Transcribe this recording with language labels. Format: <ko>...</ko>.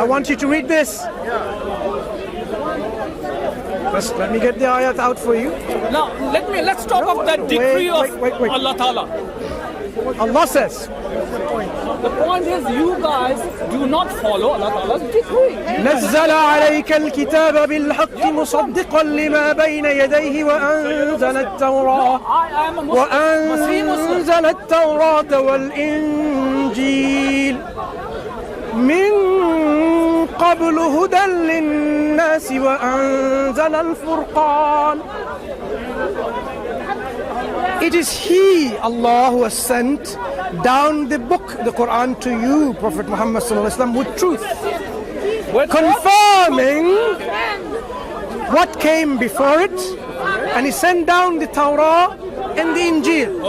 <en>I want you to read this. First, let me get the ayat out for you. Now let's talk of that decree of wait. Allah Ta'ala. Allah says, The point is you guys do not follow Allah Ta'ala's decree.</en> <ar>نزل عليك الكتاب بالحق مصدقا لما بين يديه وأنزل التوراة</ar> <en>I am a Muslim.</en> <ar>وأنزل التوراة والإنجيل من قبل هدى للناس وأنزل الفرقان.</ar> <en>It is He, Allah, who has sent down the book, the Quran, to you, Prophet Muhammad sallallahu alaihi wasallam, with truth, confirming what came before it, and He sent down the Torah and the Injil.</en>